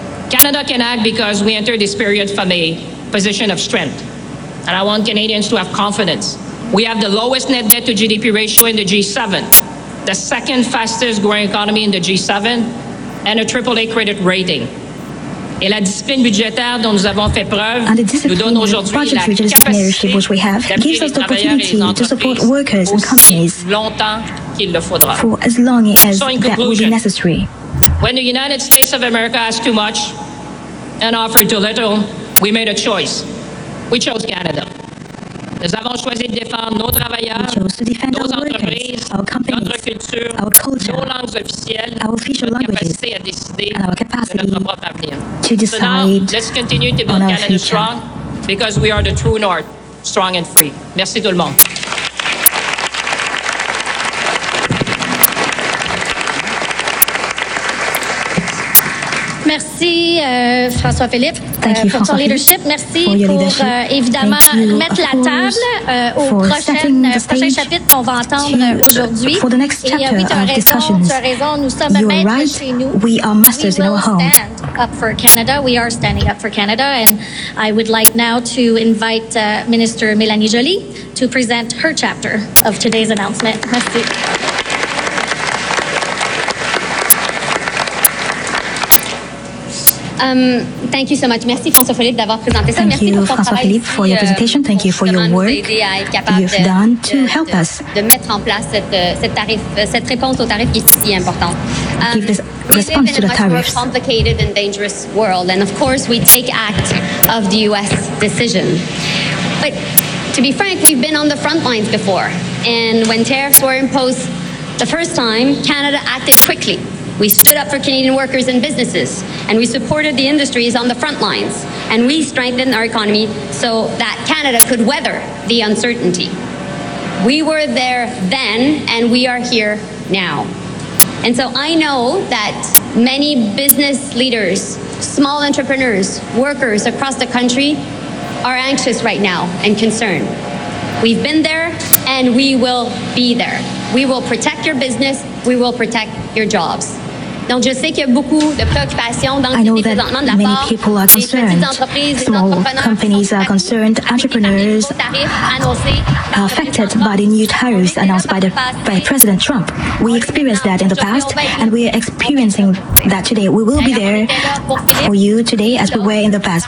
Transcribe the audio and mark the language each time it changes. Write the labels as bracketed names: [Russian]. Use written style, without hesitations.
[English] Canada can act because we enter this period from a position of strength. And I want Canadians to have confidence. We have the lowest net debt to GDP ratio in the G7, the second fastest growing economy in the G7, and a AAA credit rating. [French] Et la discipline budgétaire dont nous avons fait preuve nous donne aujourd'hui la capacité [English] which we have gives us the opportunity to support workers and companies [French] longtemps qu'il le faudra. [English] For as long as that will be necessary. When the United States of America asked too much and offered too little, we made a choice. We chose Canada. [French] Nous avons choisi de défendre nos travailleurs, nos entreprises, notre culture, nos langues officielles, notre capacité à décider de notre propre avenir. [English] So now, let's continue to build Canada strong, because we are the true North, strong and free. [French] Merci tout le monde. Merci, François-Philippe, pour ton leadership. Merci pour, évidemment, mettre la table au prochain chapitre qu'on va entendre aujourd'hui. Et oui, tu as raison, nous sommes maîtres chez nous. [English] We are masters in our home. We stand up for Canada. We are standing up for Canada. And I would like now to invite Minister Mélanie Joly to present her chapter of today's announcement. [French] Merci. [English] Thank you so much. [French] Merci, François-Philippe, d'avoir présenté ça. [English] Thank you, François-Philippe, for your presentation. Thank you for your work you've done to help us. [French] De mettre en place cette tarif, cette réponse au tarif qui est si importante. [English] Response to the tariffs. More complicated and dangerous world, and of course we take act of the U.S. decision. But to be frank, we've been on the front lines before, and when tariffs were imposed the first time, Canada acted quickly. We stood up for Canadian workers and businesses, and we supported the industries on the front lines, and we strengthened our economy so that Canada could weather the uncertainty. We were there then, and we are here now. And so I know that many business leaders, small entrepreneurs, workers across the country are anxious right now and concerned. We've been there, and we will be there. We will protect your business, we will protect your jobs. [French] Donc, je sais qu'il y a beaucoup de préoccupations dans le pays présentement de la part des petites entreprises, [English] small companies are concerned, entrepreneurs are affected by the new tariffs announced by President Trump. We experienced that in the past, and we are experiencing that today. We will be there for you today, as we were in the past.